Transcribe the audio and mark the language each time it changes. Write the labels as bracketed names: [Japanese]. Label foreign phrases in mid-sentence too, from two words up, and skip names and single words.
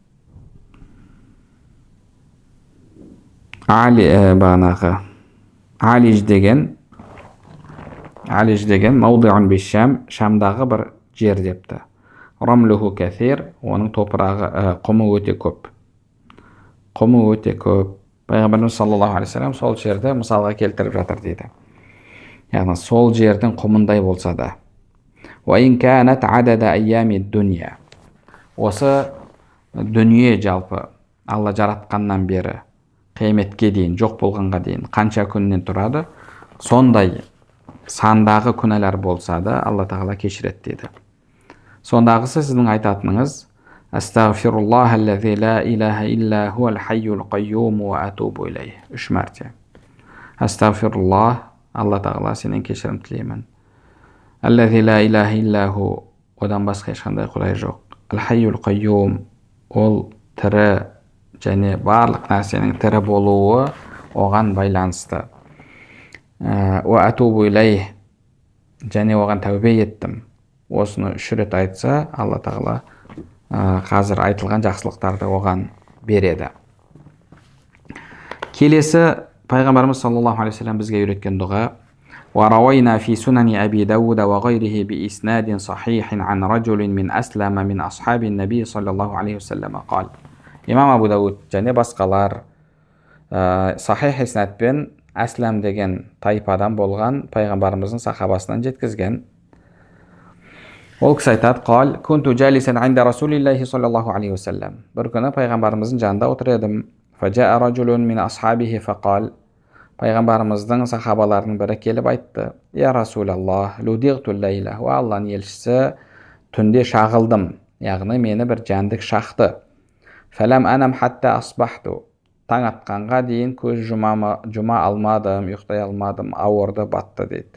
[Kazakh] Бағанағы алиж деген [Arabic] موضع بالشام, [Kazakh] Шамдағы бір жер депті. [Arabic] رمله كثير, [Kazakh] оның топырағы, құмы өте көп. Пайғамбарымыз [Arabic] صلى الله عليه وسلم [Kazakh] сол жерді мысалға келтіріп жатыр дейді. Яғни сол жердің құмындай болса да. [Arabic] وإن كانت عدد أيام الدنيا, [Kazakh] осы дүние жалпы Алла жаратқаннан бері қияметке дейін, жоқ болғанға дейін қанша күннен тұрады, сондай сандағы күнәлар болса да Алла тағала кешіреді дейді. Сондағысы сіздің айтатыныңыз [Arabic] أستغفر الله الذي لا إله إلا هو الحي القيوم وأتوب إليه, [Kazakh] үш мәрте. Астағфируллах, Алла тағала сенен кешірім тілеймін. [Arabic] الذي لا إله إلا هو, [Kazakh] одан басқа ешқандай құдай жоқ. [Arabic] الحي القيوم, [Kazakh] ол тірі және барлық нәрсенің тірі болуы оған байланысты. [Arabic] وأتوب إليه, [Kazakh] және оған тәубе еттім. Осыны үш рет айтса, Алла тағала қазір айтылған жақсылықтарды оған береді. Келесі пайғамбарымыз [Arabic] صلى الله عليه وسلم [Kazakh] бізге үйреткен дұға: وروينا في سنن أبي داود وغيره بإسناد صحيح عن رجل من أسلم من أصحاب النبي صلى الله عليه وسلم قال. إمام أبو داود және басқалар сахих иснадпен Әсләм деген тайпадан болған пайғамбарымыздың сахабасынан жеткізген. Ол кісі айтады: "Қал, [Arabic] كنت جالسا عند رسول الله صلى الله عليه وسلم." [Kazakh] Бір күні пайғамбарымыздың жанында отыр едім. [Arabic] فجاء رجل من أصحابه فقال. [Kazakh] Пайғамбарымыздың сахабаларының бірі келіп айтты: [Arabic] "يا رسول الله لدغت الليلة." [Kazakh] Ва Алланың елшісі, түнде шағылдым, яғни мені бір жәндік шақты. [Arabic] فلم أنم حتى أصبحت. [Kazakh] Таң атқанға дейін көз жұма алмадым, ұйықтай алмадым, ауырды, батты дейді.